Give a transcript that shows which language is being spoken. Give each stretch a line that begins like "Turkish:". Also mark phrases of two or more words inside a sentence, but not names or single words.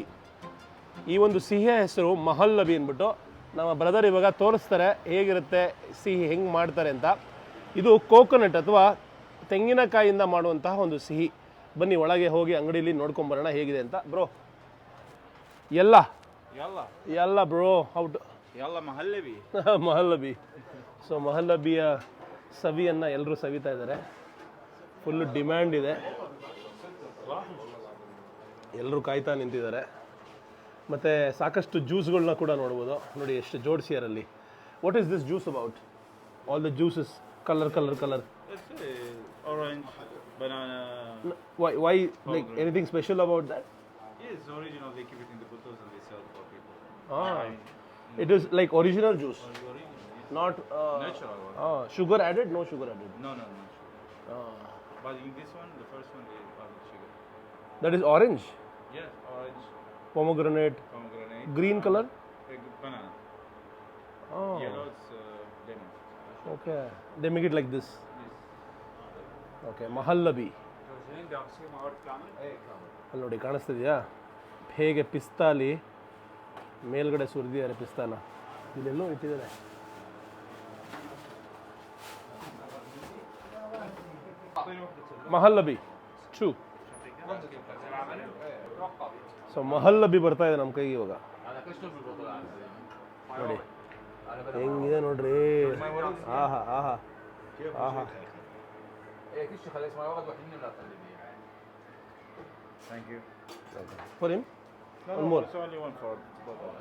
Kannada: ಈ ಒಂದು ಸಿಹಿಯ ಹೆಸರು ಮಹಲ್ ನಬಿ ಅಂದ್ಬಿಟ್ಟು ನಮ್ಮ ಬ್ರದರ್ ಇವಾಗ ತೋರಿಸ್ತಾರೆ ಹೇಗಿರುತ್ತೆ ಸಿಹಿ ಹೆಂಗೆ ಮಾಡ್ತಾರೆ ಅಂತ. ಇದು ಕೋಕೋನಟ್ ಅಥವಾ ತೆಂಗಿನಕಾಯಿಯಿಂದ ಮಾಡುವಂತಹ ಒಂದು ಸಿಹಿ. ಬನ್ನಿ ಒಳಗೆ ಹೋಗಿ ಅಂಗಡಿಯಲ್ಲಿ ನೋಡ್ಕೊಂಬರೋಣ ಹೇಗಿದೆ ಅಂತ. ಬ್ರೋ ಎಲ್ಲ يلا
English: ಎಲ್ಲ bro out
Arabic: يلا مهلبي
Kannada: ಮಹಲ್ಲಬಿ. ಸೊ ಮಹಲ್ಲಬಿಯ ಸವಿಯನ್ನು ಎಲ್ಲರೂ ಸವಿತಾ ಇದ್ದಾರೆ.
English: full demand
Kannada: ಇದೆ, ಎಲ್ಲರೂ ಕಾಯ್ತಾ ನಿಂತಿದ್ದಾರೆ. ಮತ್ತು ಸಾಕಷ್ಟು ಜ್ಯೂಸ್ಗಳನ್ನ ಕೂಡ ನೋಡ್ಬೋದು. ನೋಡಿ ಎಷ್ಟು ಜೋಡಿಸಿಯಾರಲ್ಲಿ.
English: what is this juice about? all the juices color color color. orange banana. why like anything special about that? Yes, original. They keep it in the bottles and they sell for people. It is like original juice, not Natural one. sugar added, no sugar added. No, no, no. But in this one, the first one, they added sugar. That is orange, Yes, orange, pomegranate, pomegranate, green color. banana. Oh, Yellow, it's lemon. okay. They make it like this. Okay, Mahallabi.
Kannada: ಅಲ್ಲಿ ನೋಡಿ ಕಾಣಿಸ್ತಿದೆಯಾ ಹೇಗೆ ಪಿಸ್ತಾಲಿ ಮೇಲ್ಗಡೆ ಸುರಿದಿದ್ದಾರೆ ಪಿಸ್ತಾನ. ಇಲ್ಲೆಲ್ಲೋ ಇಟ್ಟಿದ್ದಾರೆ. ಮಹಲ್ಲಬಿ ಟ್ರೂ. ಸೊ ಮಹಲ್ಲಬಿ ಬರ್ತಾ ಇದೆ ನಮ್ಮ ಕೈಗೆ ಇವಾಗ. ನೋಡಿ ಹೆಂಗಿದೆ ನೋಡ್ರಿ. ಆಹಾ ಆಹಾ ಆಹಾ.
English: Thank you. for him one more. It's only one for both of us.